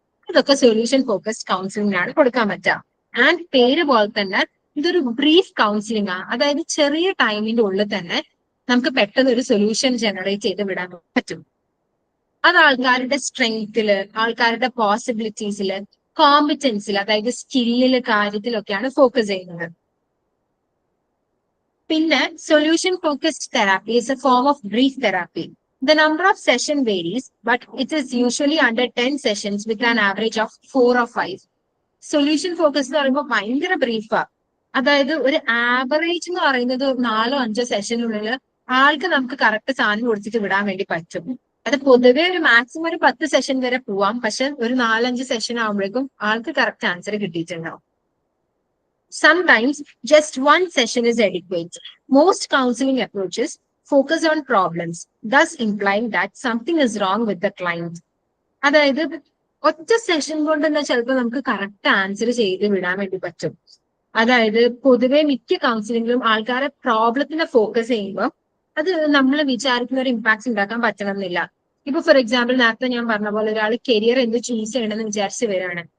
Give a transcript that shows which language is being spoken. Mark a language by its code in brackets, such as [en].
[ml] ഇതൊക്കെ solution focused കൗൺസിലിംഗിനാണ് കൊടുക്കാൻ പറ്റുക. ആൻഡ് പേര് പോലെ തന്നെ ഇതൊരു ബ്രീഫ് കൗൺസിലിംഗ് ആണ്. അതായത് ചെറിയ ടൈമിന്റെ ഉള്ളിൽ തന്നെ നമുക്ക് പെട്ടെന്ന് ഒരു സൊല്യൂഷൻ ജനറേറ്റ് ചെയ്ത് വിടാൻ പറ്റും. അത് ആൾക്കാരുടെ സ്ട്രെങ്തില്, ആൾക്കാരുടെ പോസിബിലിറ്റീസില്, കോമ്പിറ്റൻസിൽ, അതായത് സ്കില്ലില്, കാര്യത്തിലൊക്കെയാണ് ഫോക്കസ് ചെയ്യുന്നത്. പിന്നെ [en] Solution focused therapy is a form of brief therapy. The number of session varies, but it is usually under 10 sessions with an average of 4 or 5. [ml] Solution focus എന്ന് പറയുമ്പോൾ ഭയങ്കര ബ്രീഫാ. അതായത് ഒരു ആവറേജ് എന്ന് പറയുന്നത് 4 or 5 സെഷനുള്ളിൽ ആൾക്ക് നമുക്ക് കറക്റ്റ് സാധനം കൊടുത്തിട്ട് വിടാൻ വേണ്ടി പറ്റും. അത് പൊതുവെ ഒരു മാക്സിമം ഒരു 10 സെഷൻ വരെ പോവാം. പക്ഷെ ഒരു 4-5 സെഷൻ ആകുമ്പോഴേക്കും ആൾക്ക് കറക്റ്റ് ആൻസർ കിട്ടിയിട്ടുണ്ടാവും. [en] Sometimes just one session is adequate. Most counseling approaches focus on problems, thus implying that something is wrong with the client. [ml] അതായത് ഒറ്റ സെഷൻ കൊണ്ട് തന്നെ ചിലപ്പോൾ നമുക്ക് കറക്റ്റ് ആൻസർ ചെയ്ത് വിടാൻ വേണ്ടി പറ്റും. അതായത് പൊതുവെ മിക്ക കൗൺസിലിംഗിലും ആൾക്കാരെ പ്രോബ്ലത്തിനെ ഫോക്കസ് ചെയ്യുമ്പോൾ അത് നമ്മൾ വിചാരിക്കുന്ന ഒരു ഇമ്പാക്ട് ഉണ്ടാക്കാൻ പറ്റണമെന്നില്ല. ഇപ്പൊ ഫോർ എക്സാമ്പിൾ നേരത്തെ ഞാൻ പറഞ്ഞ പോലെ ഒരാൾ കരിയർ എന്ത് ചൂസ് ചെയ്യണമെന്ന് വിചാരിച്ച് വരികയാണ്.